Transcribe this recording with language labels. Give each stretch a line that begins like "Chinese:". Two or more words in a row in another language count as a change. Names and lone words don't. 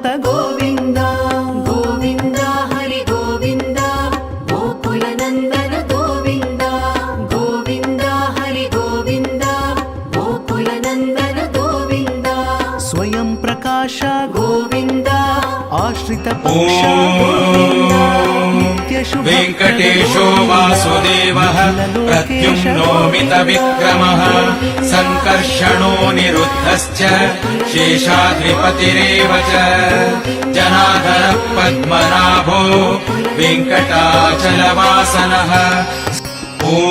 Telugu: గోవింద గోవింద హరి గోవింద గోకుల నందన గోవింద గోవింద హరి గోవింద గోకుల నందన గోవింద స్వయం ప్రకాశ గోవింద ఆశ్రిత పక్ష గోవింద నిత్య
Sanskrit: वेङ्कटेशो वासुदेवः प्रद्युम्नो मितविक्रमः सङ्कर्षणो निरुद्धश्च शेषाद्रिपतिरेव च जनार्दनः पद्मनाभो वेङ्कटाचलवासनः ॐ